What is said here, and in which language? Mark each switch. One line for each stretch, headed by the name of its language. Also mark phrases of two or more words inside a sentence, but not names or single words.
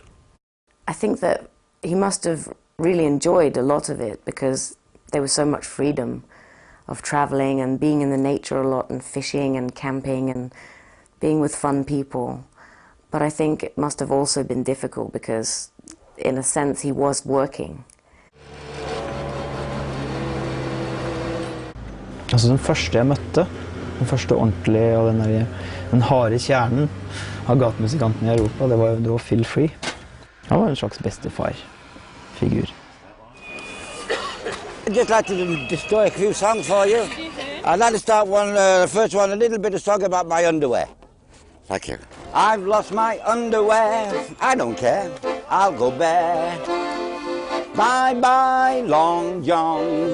English: I think that he must have really enjoyed a lot of it because there was so much freedom of traveling and being in the nature a lot and fishing and camping and being with fun people. But I think it must have also been difficult because in a sense he was working.
Norwegian: Altså den første jeg møtte, den første ordentlige og den harde kjernen av gatemusikanten I Europa, det var Phil Free. Han var en slags bestefar-figur.
English: I'd just like to destroy a few songs for you. I'd like to start the first one, a little bit of song about my underwear. Thank you. I've lost my underwear, I don't care, I'll go bare. Bye-bye, Long John.